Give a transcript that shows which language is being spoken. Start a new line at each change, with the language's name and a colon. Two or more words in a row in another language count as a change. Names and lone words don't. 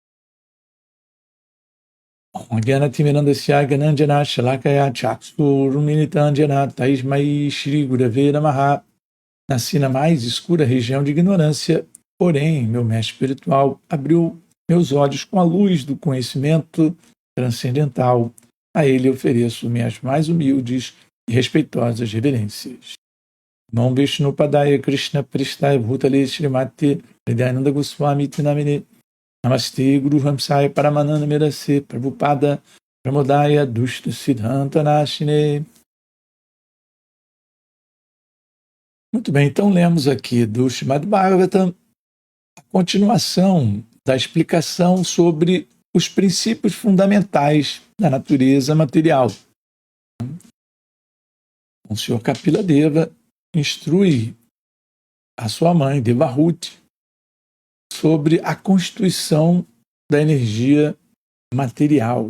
Sanskrit: Gyanatimidandasya Gananjana Shalakaya Chaksuruminitanjana Taismai Shri Gurave Namaha.
Portuguese: Nasci na mais escura região de ignorância, porém, meu mestre espiritual abriu meus olhos com a luz do conhecimento transcendental. A ele ofereço minhas mais humildes e respeitosas reverências.
Sanskrit: Nam Vishnu Padaya Krishna Pristaya Bhutale Srimati Hridayananda Goswami Tinamine Namaste Guru Hamsaya Paramananda Medase Prabhupada Pramodaya Dushta Siddhanta Nashine.
Portuguese: Muito bem, então lemos aqui do Srimad Bhagavatam a continuação da explicação sobre os princípios fundamentais da natureza material. O Senhor Kapila Deva instrui a sua mãe, Devahuti, sobre a constituição da energia material.